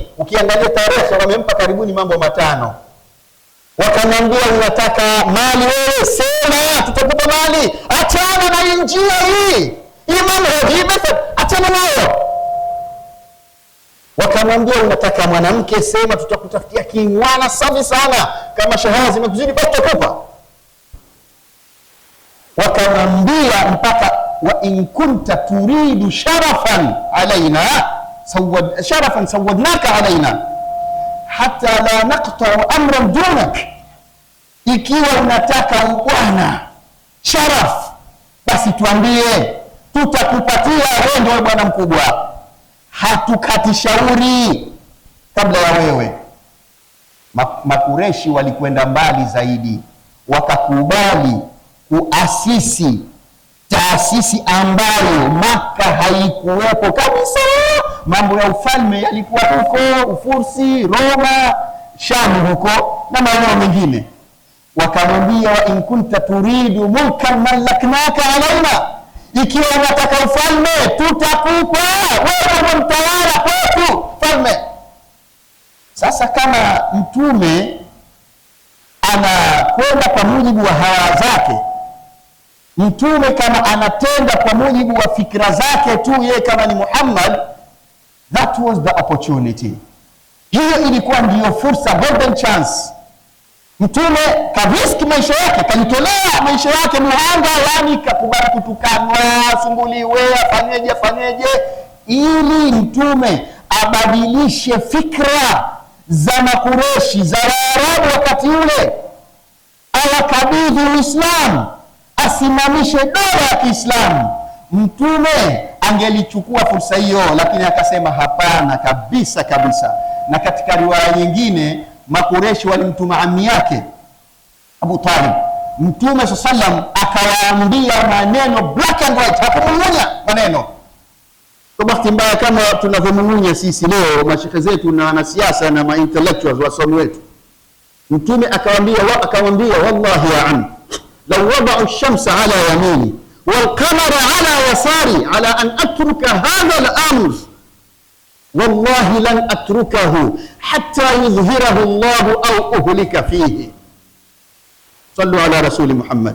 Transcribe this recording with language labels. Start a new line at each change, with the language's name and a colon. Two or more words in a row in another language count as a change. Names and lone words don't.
Swahili: Ukiangalia tarehe wamempa karibuni mambo 5. Wakamwambia unataka mali wewe, sema tutakupa mali, achana na njia hii Imani hii method, achana nayo. Wakamwambia unataka mwanamke, sema tutakutafutia kingwana safi sana, kama shahada zimekuzidi basi tutakupa. Wakamwambia mpaka
Arabic: وإن كنت تريد شرفا علينا شرفا سودناك علينا حتى لا نقطع أمرا دونك,
Swahili: ikiwa unataka ubwana sharaf basi tuambie, tutakupatia wewe, ndio bwana mkubwa, hatukati shauri kabla ya wewe. Makureshi walikwenda mbali zaidi, wakakubali kuasisi taasisi ambayo Maka haikuwepo kabisa. Mambo ya ufalme yalikuwa huko Ufursi, Roma, Sham huko na maeneo mengine.
Arabic: Wakamwambia وإن كنت تريد ملكا ملكناك علينا,
Swahili: ikiwa unataka ufalme tutakupa wewe, mtawala kwetu falme. Sasa kama mtume anakwenda kwa mujibu wa hawa zake, mtume kama anatenda kwa mujibu wa fikra zake tu, yeye kama ni Muhammad,
English: that was the opportunity.
Swahili: Hiyo ilikuwa ndiyo fursa,
English: golden chance.
Swahili: Mtume kariski maisha yake, kalitolea maisha yake muhanga, yani kakubali kutukanwa, sumbuliwe, afanyeje, ili mtume abadilishe fikra za Makureshi, za Waarabu wakati ule, awakabidhi Uislamu, asimamishe dola ya Kiislamu. Mtume angelichukua fursa hiyo, lakini akasema hapana kabisa. Na katika riwaya nyingine Makureshi walimtuma ammi yake Abu Talib, Mtume sallam akawaambia maneno
English: black and white,
Swahili: hakumumunya maneno. Kwa bahati mbaya kama tunavyomumunya sisi leo mashekhe zetu na wanasiasa na ma-intellectuals wasomi wetu, Mtume akamwambia
Arabic: والله يا عم لو وضعوا الشمس على يميني والقمر على يساري على أن أترك هذا الأمر والله لن أتركه حتى يظهره الله أو أهلك فيه. صلوا على رسول محمد.